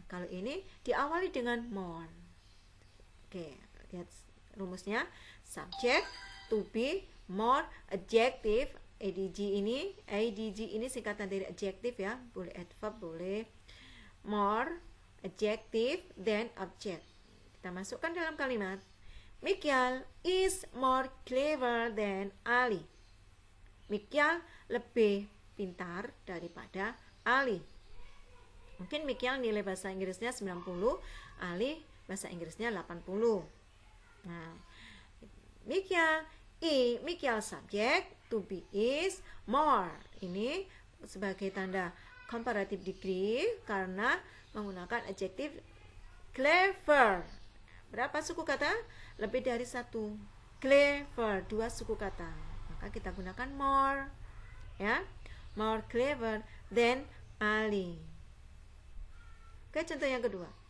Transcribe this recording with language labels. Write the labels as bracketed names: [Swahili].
[Indonesian] Kalau ini diawali dengan more. Oke, lihat rumusnya. [English] Subject, to be, more, adjective. [Indonesian] ADG ini singkatan dari adjective ya. [English] Boleh adverb, boleh more, adjective, then object. [Indonesian] Kita masukkan dalam kalimat. [English] Mikyal is more clever than Ali. [Indonesian] Mikyal lebih pintar daripada Ali. Mungkin Mikyal nilai bahasa Inggrisnya 90, Ali bahasa Inggrisnya 80. Nah, Mikyal subject, to be is more. Ini sebagai tanda comparative degree karena menggunakan adjektif clever. Berapa suku kata? Lebih dari satu. Clever, dua suku kata. Maka kita gunakan more. Ya, [English] more clever than Ali. [Indonesian] Oke, contoh yang kedua.